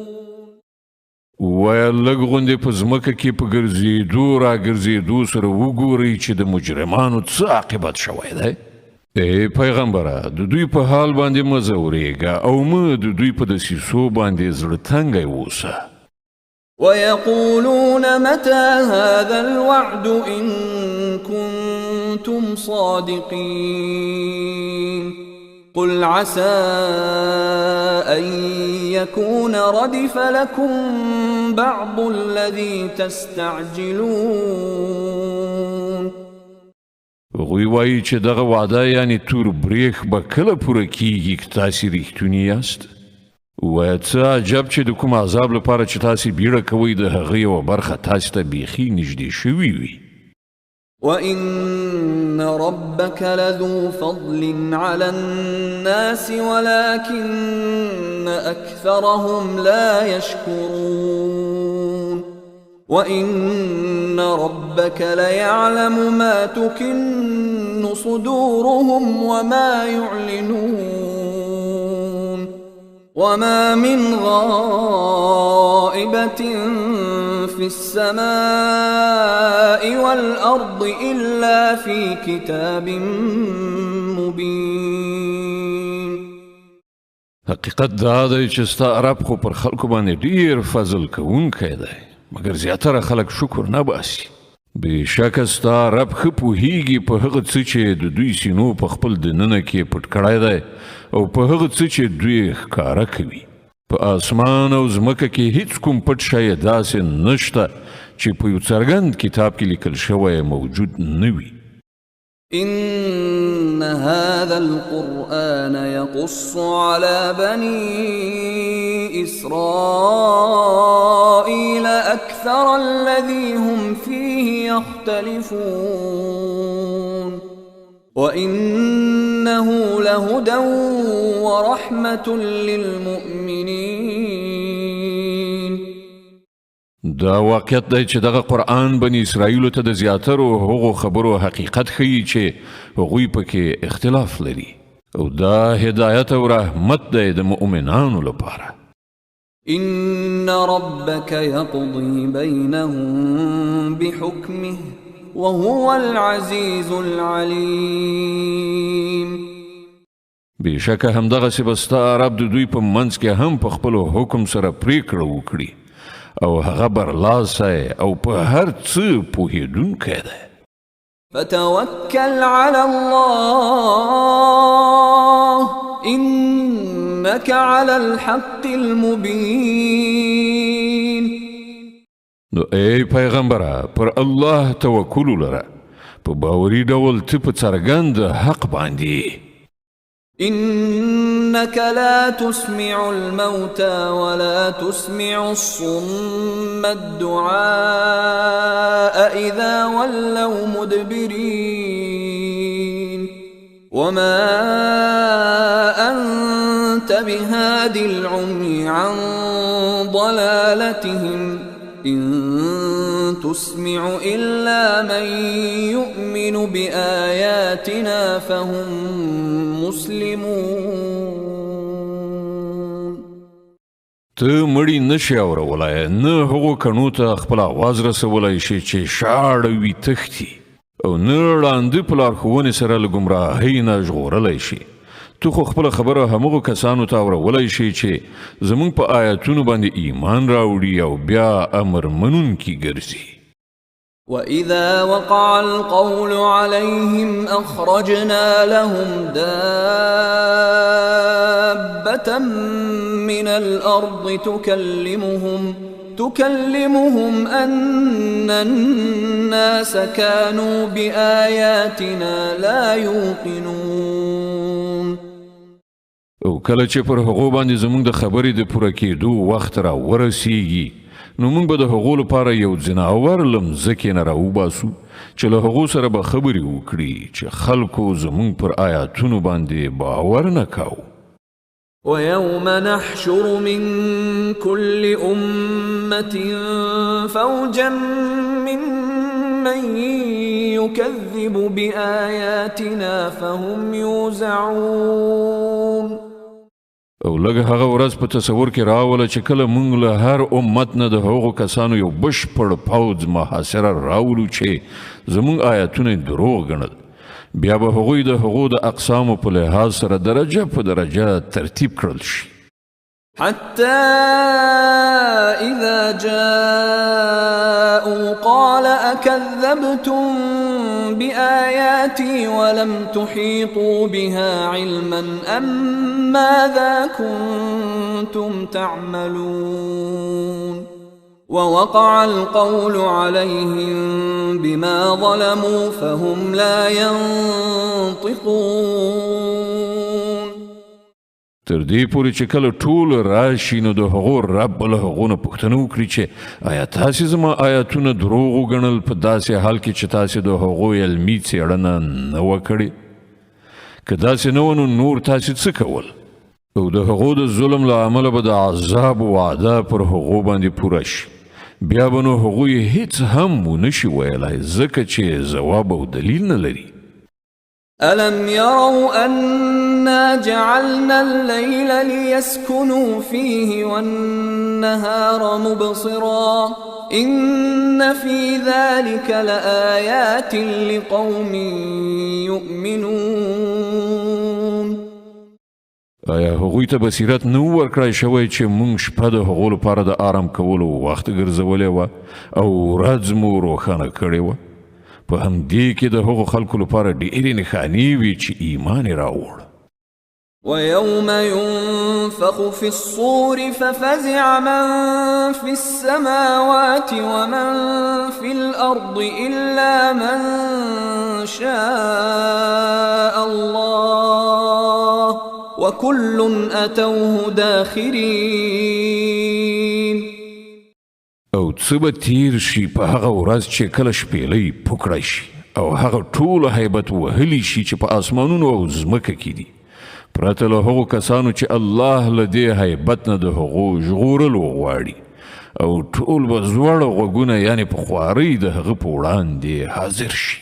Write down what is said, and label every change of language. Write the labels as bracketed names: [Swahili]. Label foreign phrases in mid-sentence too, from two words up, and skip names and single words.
[Pashto] ویا لږ غوندې په ځمکه کې په ګرځېدو راګرځېدو سره وګورئ چې د مجرمانو څه عاقبت شوی دی. ای پیغمبره د دوی په حال باندې مه ځورېږه او مه د دوی په دسیسو باندې زړه تنګی اوسه. [Arabic] ويقولون متى هذا الوعد إن كنتم صادقين قل عسى أن يكون ردف لكم بعض الذي تستعجلون. [Pashto] غوی وایي چې دغه وعده یعنی تور بریخ به کله پوره کیږي که تاسې رښتوني یاست. وایه څه عجب چې د کوم عذاب لپاره چې تاسې بیړه کوئ د هغه یوه برخه تاسې ته بیخي نږدې شوي وي. [Arabic] وإن ربك لذو فضل على الناس ولكن أكثرهم لا يشكرون. وإن ربك ليعلم ما تكن صدورهم وما يعلنون وما من غائبة في السماء والأرض إلا في كتاب مبين. [Pashto] حقیقت دا دی چې ستا رب خو پر خلکو باندې ډیر فضل کوونکی دی مګر زیاتره خلک شکر نه باسي. بېشکه ستا رب ښه پوهیږي په هغه څه چې د دوی سینو په خپل دننه کې پټ کړی دی او په هغه څه چې دوی ښکاره کوي. په آسمان او ځمکه کې هیڅ کوم پټ شی داسې نشته چې په یو څرګند کتاب کې لیکل شوی موجود نه وي. [Arabic] إن هذا القرآن يقص على بني إسرائيل أكثر الذي هم فيه يختلفون وإنه لهدى ورحمة للمؤمنين. [Pashto] دا واقعیت دی چې دغه قرآن بني اسرائیلو ته د زیاترو هغو خبرو حقیقت ښیي چې هغوی پکې اختلاف لري او دا هدایت او رحمت دی د مؤمنانو لپاره. [Arabic] إن ربك يقضي بينهم بحكمه وهو العزيز العليم. [Pashto] بېشکه همدغسې به ستا رب د دوی په منځ کې هم په خپلو حکم سره پریکړه وکړي او هغه برلاسی او په هر څه پوهېدونکی دی. [Arabic] فتوكل على الله إنك على الحق المبين. [Pashto] نو ای پیغمبره پر الله توکل ولره، په باوري ډول ته په څرګند حق باندې. [Arabic] إنك لا تسمع الموتى ولا تسمع الصم الدعاء إذا ولوا مدبرين وما أنت بهاد العمي عن ضلالتهم إن تسمع إلا من يؤمن بآياتنا فهم مسلمون. [Pashto] ته مړی نشي اورولای نه هغو کڼو ته خپل آواز رسولای شي چې شاړ وي تښتي او نه ړانده په لارښوونې سره له ګمراهۍ نه ژغورلی شي. تو خو خپله خبره همغو کسانو ته اورولای شي چې زموږ په آیاتونو باندې ایمان راوړي او بیا امر منونکي ګرځي. [Arabic] وإذا وقع القول عليهم أخرجنا لهم دابة من الأرض تكلمهم أن الناس كانوا بآياتنا لا يوقنون. [Pashto] او کله چې پر هغو باندې زموږ د خبرې د پوره کېدو وخت را ورسیږي نو موږ به د هغو لپاره یو ځناور له مځکې نه راوباسو چې له هغو سره به خبرې وکړي چې خلکو زموږ پر آیاتونو باندې باور نه کاوه. [Arabic] ويوم نحشر من كل أمة فوجا ممن يكذب بآياتنا فهم يوزعون. [Pashto] او لږ هغه ورځ په تصور کې راوله چې کله موږ له هر امت نه د هغو کسانو یو بشپړ پوځ محاصره راولو چې زموږ آیاتونه دروغ ګڼل بیا به هغوی د هغو د اقسامو په لحاظ سره درجه په درجه ترتیب کړل شي. [Arabic] حتى إذا جاءوا قال أكذبتم بآياتي ولم تحيطوا بها علما أم ماذا كنتم تعملون. ووقع القول عليهم بما ظلموا فهم لا ينطقون. [Pashto] تر دې پورې چې کله ټول راشي نو د هغو رب له هغو نه پوښتنه وکړي چې آیا تاسې زما آیاتونه دروغ وګڼل په داسې حال کې چې تاسې د هغو علمي څېړنه نه وه کړې؟ که داسې نه وه نو نور تاسې څه کول؟ او د هغو د ظلم له امله به د عذاب وعده پر هغو باندې پوره شي بیا به نو هغوی هیڅ هم ونشي ویلی ځکه چې ځواب او دلیل نه لري. [Arabic] ألم يروا أنا جعلنا الليل ليسكنوا فيه والنهار مبصرا إن في ذلك لآيات لقوم يؤمنون. [Pashto] آیا هغوی ته بصیرت نه ورکړای شوی چې موږ شپه د هغو لپاره د آرام کولو وخت ګرځولی وه او ورځ مو روښانه کړې وه؟ په همدې کې د هغو خلکو لپاره ډېرې نښانې وي چې ایمان یې راوړ. [Arabic] ويوم ينفخ في الصور ففزع من في السماوات ومن في الأرض إلا من شاء الله وكل أتوه داخرين. [Pashto] او څه به تیر شي په هغه ورځ چې کله شپېلۍ پوکړی شي او هغه ټول هیبت وهلی شي چې په آسمانونو او ځمکه کې دي پرته له هغو کسانو چې الله له دې هیبت نه د هغو ژغورلو غواړي او ټول به زوړ غوږونه یعنې په خوارۍ د هغه په وړاندې حاضر شي.